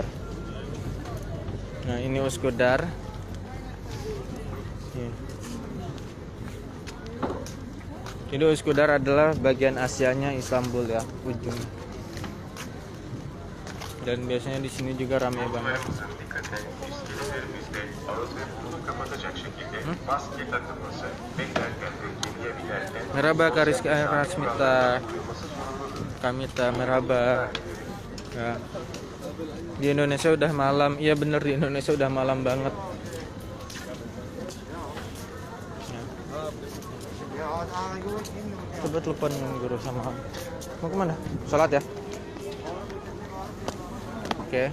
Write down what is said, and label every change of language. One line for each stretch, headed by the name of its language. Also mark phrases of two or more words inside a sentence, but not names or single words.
Indonesian: Nah, ini Uskudar. Jadi Uskudar adalah bagian Asianya Istanbul ya, ujung. Dan biasanya di sini juga ramai banget. Merhaba Kariska Rasmita. Kamita, merhaba. Ya. Di Indonesia udah malam. Iya bener, di Indonesia udah malam banget. Coba telepon guru sama mau kemana? Sholat ya? Oke.